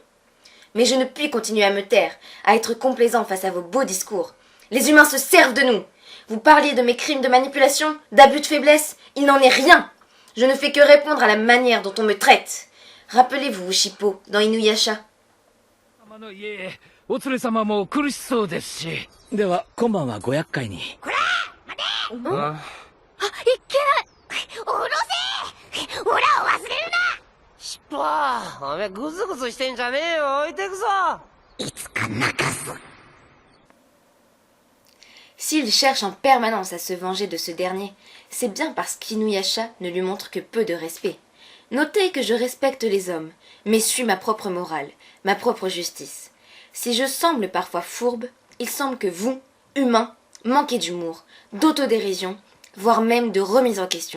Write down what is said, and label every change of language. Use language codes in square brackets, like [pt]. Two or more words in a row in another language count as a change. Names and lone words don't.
[fr] Mais je ne puis continuer à me taire, à être complaisant face à vos beaux discours. Les humains se servent de nous. Vous parliez de mes crimes de manipulation, d'abus de faiblesse, il n'en est rien. Je ne fais que répondre à la manière dont on me traite. Rappelez-vous Ushippo dans Inuyasha. [ja] お連れ様も苦しそうですし。では今晩はご厄介に。こら待て。いけない。おろせ。オラを忘れるな。しっぽ、おめえグズグズしてんじゃねえよ。置いてくぞ。いつか泣かす。 [fr] S'il cherche en permanence à se venger de ce dernier, c'est bien parce qu'Inuyasha ne lui montre que peu de respect. Notez que je respecte les hommes, mais suis ma propre morale, ma propre justice. Si je semble parfois fourbe, il semble que vous, humains, manquez d'humour, d'autodérision, voire même de remise en question.